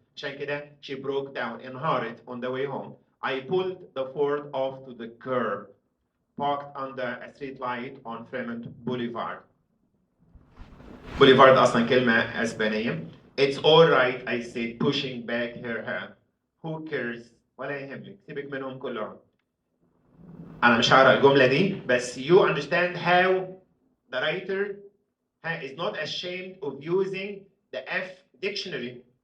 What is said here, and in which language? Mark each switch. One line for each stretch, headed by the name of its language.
Arabic: عشان كده
English: she broke down انهارت on the way home. I pulled the Ford off to the curb, parked under a street light on Fremont Boulevard.
Arabic: Boulevard أصلا كلمة أسبانية.
English: It's all right, I said, pushing back her hair. Who cares?
Arabic: ولا يهمك. سيبك منهم كلهم. أنا مش هقرا الجملة دي بس
English: you understand how the writer is not ashamed of using the F dictionary.